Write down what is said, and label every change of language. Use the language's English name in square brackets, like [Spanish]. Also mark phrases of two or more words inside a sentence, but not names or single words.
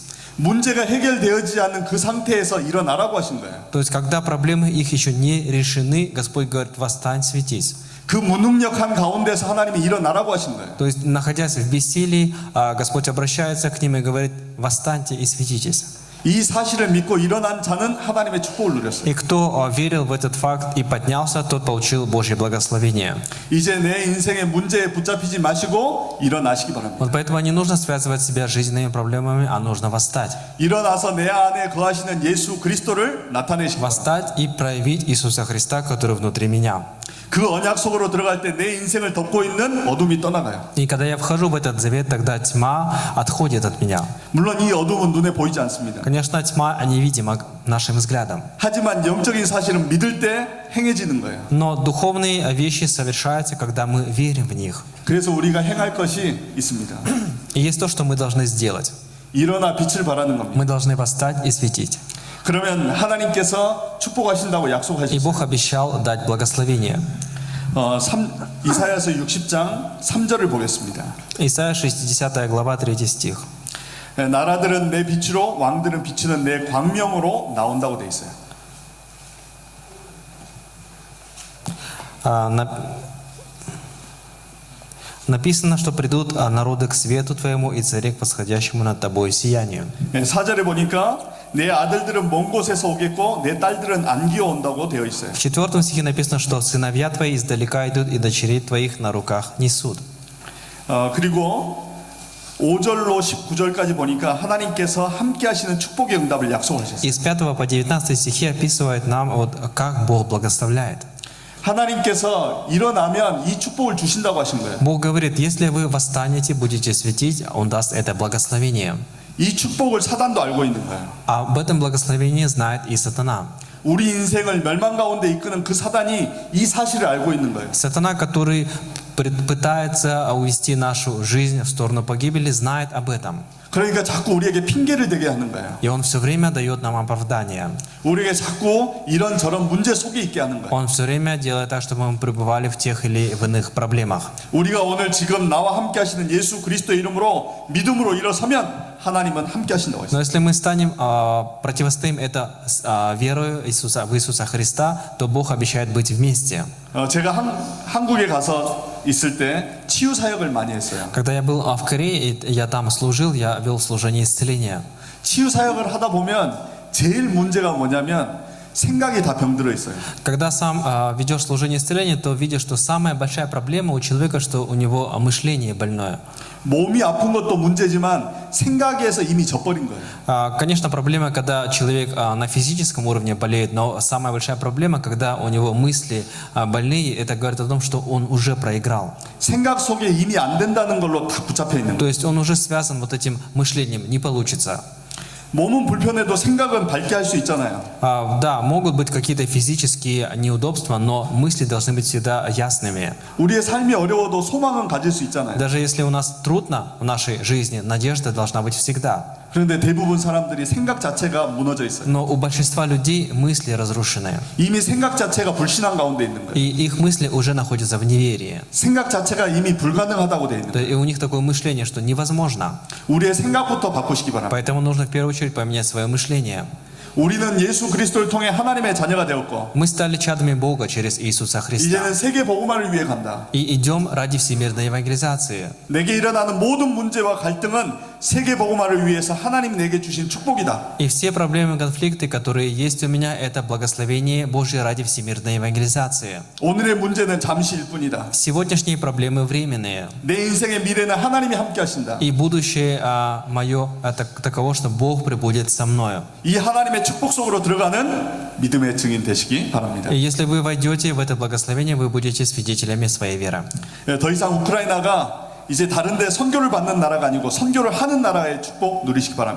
[Korean] 문제가 해결되어지지 않는 그 상태에서 일어나라고 하신 거예요. [Russian] То есть, когда проблемы их еще не решены, Господь говорит, восстань, светись. [Korean] 그 무능력한 가운데서 하나님이 일어나라고 하신 거예요. [Russian] То есть, находясь в бессилии, Господь обращается к ним и говорит, восстаньте и светитесь. [Korean] 이 사실을 믿고 일어난 자는 하나님의 축복을 누렸어요. [Russian] И кто верил в этот факт и поднялся, тот получил Божье благословение. [Korean] 이제 내 인생의 문제에 붙잡히지 마시고 일어나시기 바랍니다. [Russian] Вот поэтому не нужно связывать себя с жизненными проблемами, а нужно восстать. [Korean] 일어나서 내 안에 거하시는 예수 그리스도를 나타내시기 바랍니다. [Russian] Восстать и проявить Иисуса Христа, который внутри меня. [Korean] 그 언약 속으로 들어갈 때 내 인생을 덮고 있는 어둠이 떠나가요. [Russian] И когда я вхожу в этот завет, тогда тьма отходит от меня. [Korean] 물론 이 어둠은 눈에 보이지 않습니다. [Russian] Конечно, тьма невидима нашим взглядом. [Korean] 하지만 영적인 사실은 믿을 때 행해지는 거예요. [Russian] Но духовные вещи совершаются, когда мы верим в них. [Korean] 그래서 우리가 행할 것이 있습니다. [Russian] И есть то, что мы должны сделать. [Korean] 일어나 빛을 발하는 겁니다. [Russian] Мы должны восстать и светить. [Korean] 그러면 하나님께서 축복하신다고 [Russian] И [Korean] 약속하셨어요. [Russian] Бог обещал дать благословение. [Korean] 이사야서 60장 3절을 보겠습니다. [Russian] Исайя 60 глава 3 стих. [Korean] 나라들은 내 빛으로 왕들은 비추는 내 광명으로 나온다고 돼 있어요. [Russian] Написано, что придут народы к свету Твоему и цари к восходящему над Тобой сиянию. [Korean] 4절에 보니까 내 아들들은 먼 곳에서 오겠고 내 딸들은 안기어 온다고 되어 있어요. [Russian] В 4 стихе написано, что сыновья Твои издалека идут и дочерей Твоих на руках несут. [Korean] 그리고 5절로 19절까지 보니까 하나님께서 함께 하시는 축복의 응답을 약속하셨어요. [Russian] И с 5 по 19 стихи описывает нам, вот, как Бог благословляет. [Korean] 하나님께서 일어나면 이 축복을 주신다고 하신 거예요. [Russian] Бог говорит, если вы восстанете, будете светить, Он даст это благословение. [Korean] 이 축복을 사단도 알고 있는 거예요. [Russian] А об этом благословении знает и сатана. [Korean] 우리 인생을 멸망 가운데 이끄는 그 사단이 이 사실을 알고 있는 거예요. [Russian] Сатана, который пытается увести нашу жизнь в сторону погибели, знает об этом. [Korean] 그러니까 자꾸 우리에게 핑계를 대게 하는 거예요. [Russian] И он все время дает нам оправдание. [Korean] 우리에게 자꾸 이런저런 문제 속에 있게 하는 거예요. [Russian] Он все время делает так, чтобы мы пребывали в тех или в иных проблемах. [Korean] 우리가 오늘 지금 나와 함께 하시는 예수 그리스도의 이름으로 믿음으로 일어서면 하나님은 함께 하신다고 했어요. [Russian] Но если мы станем, противостоим это верою в Иисуса Христа, то Бог обещает быть вместе. [Korean] 제가 한국에 가서 있을 때 치유 사역을 많이 했어요. [Russian] Когда я был в Корее, и я там служил, я вел служение исцеления. [Korean] 치유 사역을 하다 보면 제일 문제가 뭐냐면 생각이 다 병들어 있어요. [Russian] Когда сам ведешь служение исцеления, то видишь, что самая большая проблема у человека, что у него мышление больное. [Korean] 몸이 아픈 것도 문제지만 생각에서 이미 져버린 거예요. [Russian] Конечно, проблема, когда человек на физическом уровне болеет, но самая большая проблема, когда у него мысли больные, это говорит о том, что он уже проиграл. [Korean] 생각 속에 이미 안 된다는 걸로 다 붙잡혀 있는 [Russian] То [Korean] 거예요. [Russian] есть он уже связан вот этим мышлением, не получится. [Korean] 몸은 불편해도 생각은 밝게 할 수 있잖아요. [Russian] Да, могут быть какие-то физические неудобства, но мысли должны быть всегда ясными. [Korean] 우리의 삶이 어려워도 소망은 가질 수 있잖아요. [Russian] Даже если у нас трудно в нашей жизни, надежда должна быть всегда. [Korean] 그런데 대부분 사람들이 생각 자체가 무너져 있어요. [Russian] Но у большинства людей мысли разрушены. [Korean] 이미 생각 자체가 불신앙 가운데 있는 거예요. [Russian] И их мысли уже находятся в неверии. [Korean] 생각 자체가 이미 불가능하다고 돼 있는 거예요. [Russian] И у них такое мышление, что невозможно. [Korean] 우리의 생각부터 바꾸시기 바랍니다. [Russian] Поэтому нужно в первую очередь поменять свое мышление. [Korean] 우리는 예수 그리스도를 통해 하나님의 자녀가 되었고 [Russian] Мы стали чадами Бога через Иисуса Христа. [Korean] 이제는 세계 복음화를 위해 간다. [Russian] И идем ради всемирной евангелизации. [Korean] 내게 일어나는 모든 문제와 갈등은 세계 복음화를 위해서 하나님 내게 주신 축복이다. [Russian] И все проблемы и конфликты, которые есть у меня, это благословение Божье ради всемирной евангелизации. [Korean] 오늘의 문제는 잠시일 뿐이다. [Russian] Сегодняшние проблемы временные. [Korean] 내 인생의 미래는 하나님이 함께 하신다. [Russian] И будущее мое таково, что Бог пребудет со мною. [Korean] 이 하나님의 축복 속으로 들어가는 믿음의 증인 되시기 바랍니다. [Russian] И если вы войдете в это благословение, вы будете свидетелями своей веры. [Korean] 더 이상 우크라이나가 이제 다른데 선교를 받는 나라가 아니고 선교를 하는 나라의 축복 누리시기 바랍니다.